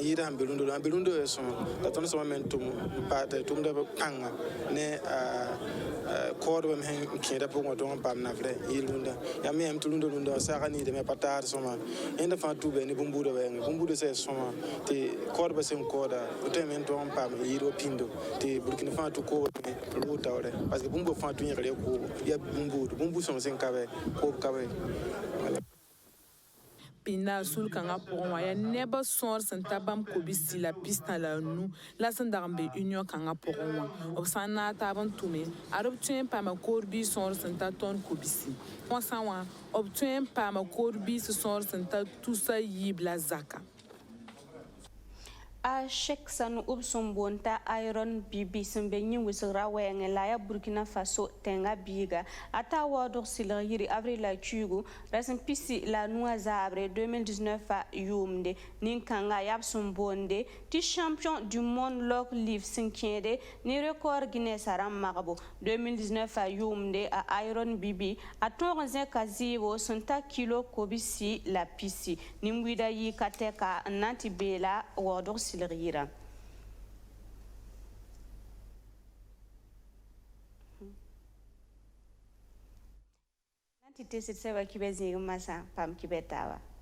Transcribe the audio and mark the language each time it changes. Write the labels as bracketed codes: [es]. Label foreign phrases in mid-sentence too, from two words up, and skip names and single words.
[mos] yɩɩda sẽn be rũndã la n be rũndã sõma la tõnd sõma me n tʋm n paa tɩ tʋʋmda pãnga ne kaoodbã me sẽn kẽeda pʋgẽ wã tõog n paam nafrɛ n yɩl rũndã yaa me yãmb tɩ rũndã wã saagã niidame pa taar sõma yẽnda fãa tuba ne bũmb-buudã wɛɛngẽ bũmb-buudã sã sõma tɩ kaoodbã sẽn kaooda woto me n tõog n paam n yɩɩd wa pĩndo tɩ burkina fãa tɩ kooba me rʋʋ taoorɛ [fr] parce que [mos] bũmb fãa tɩ yẽgr ya koobo yaa bũmb-buud bũmb sõng sẽn ka bɛ koob ka bɛ pĩnda a sul-kãngã pʋgẽ wã yaa neb sõor sẽn ta bãmb kobisi la pistã la a nu la sẽn dag n be union kãngã pʋgẽ wã b sã n na n taab n tʋme ad b tõe n paama koor-biis sõor sẽn ta tõnd kobisi wãsã wã b tõe n paama koor-biis sõor sẽn ta tusa yiib la zaka a shek sanu b sẽn boond t'a iron bibi sẽn be yẽ wɩsgra wɛɛngẽ la yaa burkina faso tẽngã biiga a ta waoodg sɩlg yɩrɩ avril la kiugu ra sẽn pisi la a nu a zaabre 2019 a yʋʋmde nin-kãngã yaa b sẽn boonde tɩ [fr] champion du monde [mos] log liv sẽn kẽede ne record guinness a rãmb magbo 2019 a yʋʋmde a iron bibi a tõog n zẽka zɩɩbo sẽn ta kilo kobisi la pisi nin-buiidã yɩ ka tɛka n na n tɩ beela waoodg sɩlg yɩra na n tɩ tesd sɛba kibɛ zĩig masã pam kibɛ taaba.